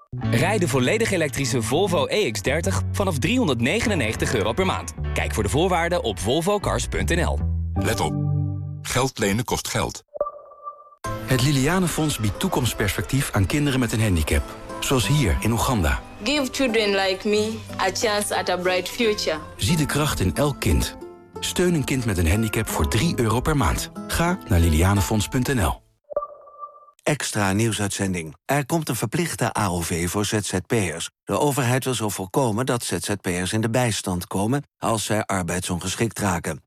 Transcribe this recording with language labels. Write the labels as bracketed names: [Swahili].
[Dutch] Rijd de volledig elektrische Volvo EX30 vanaf €399 per maand. Kijk voor de voorwaarden op volvocars.nl. Let op. Geld lenen kost geld. Het Liliane Fonds biedt toekomstperspectief aan kinderen met een handicap. Zoals hier in Oeganda. [English] Give children like me a chance at a bright future. [Dutch] Zie de kracht in elk kind. Steun een kind met een handicap voor €3 per maand. Ga naar lilianefonds.nl. Extra nieuwsuitzending. Er komt een verplichte AOV voor ZZP'ers. De overheid wil zo voorkomen dat ZZP'ers in de bijstand komen als zij arbeidsongeschikt raken.